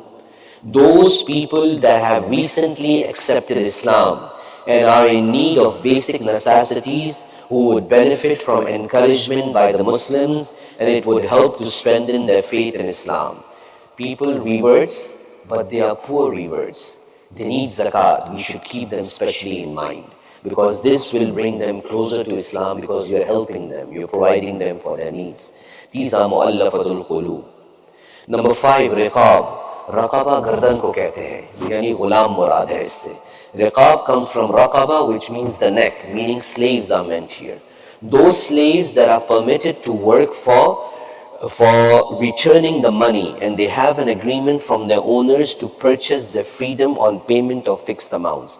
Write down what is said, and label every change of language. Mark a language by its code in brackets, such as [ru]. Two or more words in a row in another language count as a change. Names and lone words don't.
[en] Those people that have recently accepted Islam and are in need of basic necessities, who would benefit from encouragement by the Muslims, and it would help to strengthen their faith in Islam. People reverts, but they are poor reverts. They need zakat. We should keep them specially in mind, because this will bring them closer to Islam, because you're helping them, you're providing them for their needs. These are [ar] المؤلفة القلوب. [en] Number 5, riqab. [hi] रक़बा गर्दन को कहते हैं, यानी गुलाम मुराद है इससे. [en] Riqab comes from raqaba, which means the neck, meaning slaves are meant here. Those slaves that are permitted to work for returning the money, and they have an agreement from their owners to purchase their freedom on payment of fixed amounts.